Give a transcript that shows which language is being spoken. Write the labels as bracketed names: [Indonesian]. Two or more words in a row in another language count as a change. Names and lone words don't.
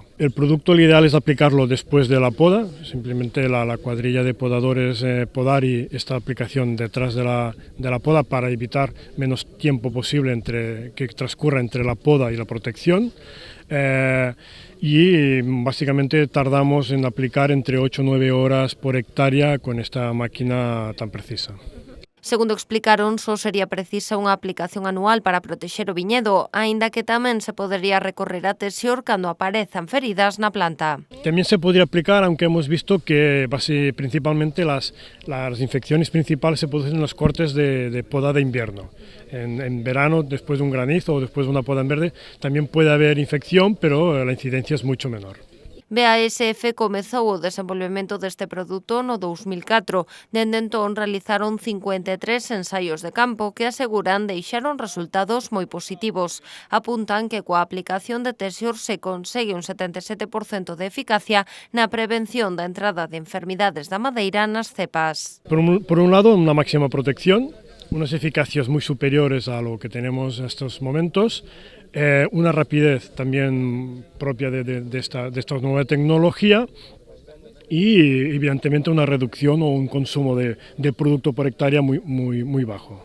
[Spanish] El producto, lo ideal es aplicarlo después de la poda, simplemente la cuadrilla de podadores podar y esta aplicación detrás de la poda para evitar menos tiempo posible que transcurra entre la poda y la protección. Y básicamente tardamos en aplicar entre 8 o 9 horas por hectárea con esta máquina tan precisa. [Galician] Segundo explicaron, só sería precisa unha aplicación anual para protexer o viñedo, aínda que tamén se podería recorrer a Tesior cando aparezan feridas na planta. [Spanish] También se podría aplicar, aunque hemos visto que principalmente las infecciones principales se producen en los cortes de poda de invierno. En verano, después de un granizo o después de una poda en verde, también puede haber infección, pero la incidencia es mucho menor. [Galician] BASF comezou o desenvolvemento deste produto no 2004. Dende entón realizaron 53 ensaios de campo que aseguran deixaron resultados moi positivos. Apuntan que coa aplicación de Tesior se consegue un 77% de eficacia na prevención da entrada de enfermidades da madeira nas cepas. [Spanish] Por un lado, una máxima protección, unas eficacias muy superiores a lo que tenemos en estos momentos, una rapidez también propia de esta nueva tecnología y evidentemente una reducción o un consumo de producto por hectárea muy bajo.